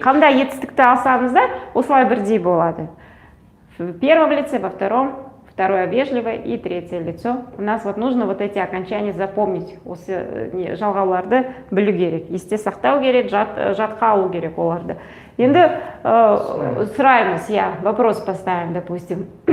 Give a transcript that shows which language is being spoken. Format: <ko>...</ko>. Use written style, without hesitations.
<kk>Қандай етістікті алсаңыз да, осылай бірдей болады.</kk> <ru>В первом лице, во втором, второе вежливое и третье лицо. У нас вот нужно вот эти окончания запомнить.</ru> <kk>Осы жалғауларды білу керек. Есте сақтау керек, жатқа алу керек оларды. Енді сұраймыз,</kk> <ru>вопрос поставим, допустим.</ru>